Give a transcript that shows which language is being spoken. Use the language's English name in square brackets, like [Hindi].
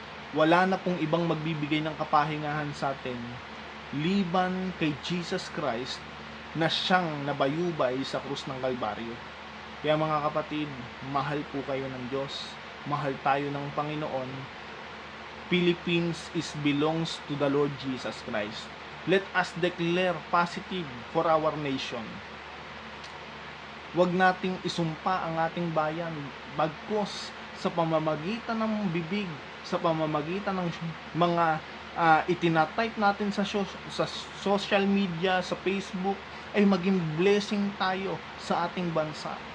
[Filipino] Wala na pong ibang magbibigay ng kapahingahan sa atin liban kay Jesus Christ na siyang nabayubay sa krus ng Kalbaryo. Kaya mga kapatid, mahal po kayo ng Diyos, mahal tayo ng Panginoon. [English] Philippines belongs to the Lord Jesus Christ. Let us declare positive for our nation. [Filipino] Huwag nating isumpa ang ating bayan, bagkus sa pamamagitan ng bibig, sa pamamagitan ng mga itinatype natin sa social media, sa Facebook, ay maging blessing tayo sa ating bansa.